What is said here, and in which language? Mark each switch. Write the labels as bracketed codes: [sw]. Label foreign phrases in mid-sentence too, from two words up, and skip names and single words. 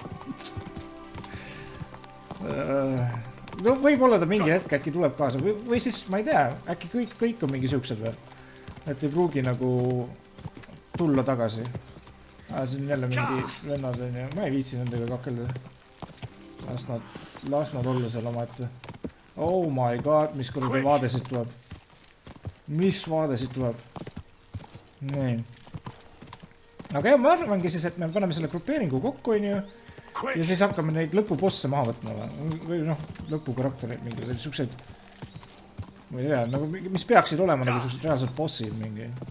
[et] No võib-olla ta mingi hetk äkki tuleb kaasa. Või siis, ma ei tea, äkki kõik on mingi siuksed või. Et ei pruugi nagu tulla tagasi. See on jälle mingi vennad on ja ma ei viitsi nendega kakelda. Las nad olla seal oma ette. [en] Oh my god, [et] mis korda vaade siit tuleb. Mis vaade siit tuleb. Nii. Aga jah, ma arvangi siis, et me paneme selle grupeeringu kokku, on ju. Ja siis hakkame neid lõpubosse maha võtma. Või noh, lõpukarakterid mingi. Siuksed, ma ei tea, nagu, mis peaksid olema nagu siuksed reaalsed bossid mingi.